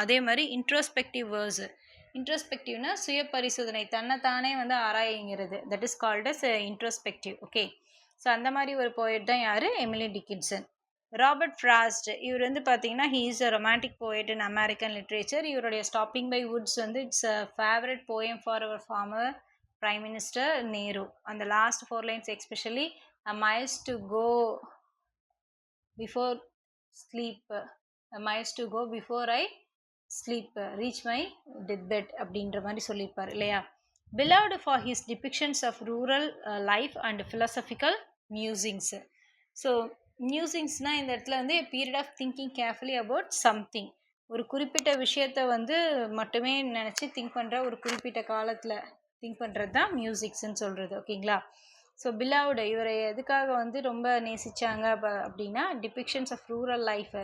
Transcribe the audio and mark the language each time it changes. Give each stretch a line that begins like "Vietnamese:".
Tamil: அதே மாதிரி introspective verse. இன்ட்ரோஸ்பெக்டிவ்னா சுய பரிசோதனை, தன்னைத்தானே வந்து ஆராய்ங்கிறது,
English: That is called as introspective.
Tamil: Okay, so அந்த மாதிரி ஒரு போயட் தான் யார், எமிலி டிக்கின்சன். ராபர்ட் ஃப்ராஸ்ட், இவர் வந்து பார்த்தீங்கன்னா
English: He is a romantic poet in American literature. இவருடைய stopping by woods வந்து it's a favourite poem for our former prime minister Nehru. அந்த last 4 lines especially, a miles to go before sleep, a miles to go before I sleep, reach my deathbed
Tamil: அப்படின்ற மாதிரி சொல்லியிருப்பார் இல்லையா.
English: beloved for his depictions of rural life and philosophical musings.
Tamil: So மியூசிங்ஸ்னால் இந்த இடத்துல வந்து period of thinking carefully about something, ஒரு குறிப்பிட்ட விஷயத்தை வந்து மட்டுமே நினச்சி திங்க் பண்ணுற, ஒரு குறிப்பிட்ட காலத்தில் திங்க் பண்ணுறது தான் மியூசிக்ஸ்ன்னு சொல்கிறது. ஓகேங்களா. ஸோ பிலவுடு இவரை எதுக்காக வந்து ரொம்ப நேசித்தாங்க அப்படின்னா டிபிக்ஷன்ஸ் ஆஃப் ரூரல் லைஃப்.